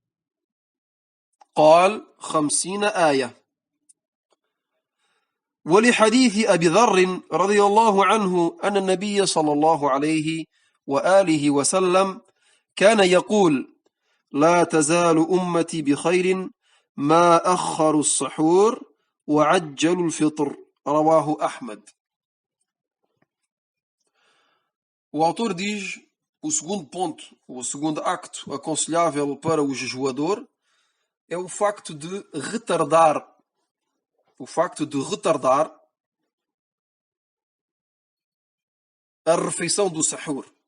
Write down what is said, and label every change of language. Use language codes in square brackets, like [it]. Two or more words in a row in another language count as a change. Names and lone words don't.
[ar] قال 50 آية ولحديث أبي ذر رضي الله عنه أن النبي صلى الله عليه وآله وسلم كان يقول لا تزال أمتي بخير ما أخروا السحور وعجلوا الفطر رواه أحمد. [pt] O autor diz, o segundo ponto, o segundo acto aconselhável para o jejuador é o facto de retardar a refeição do sahur.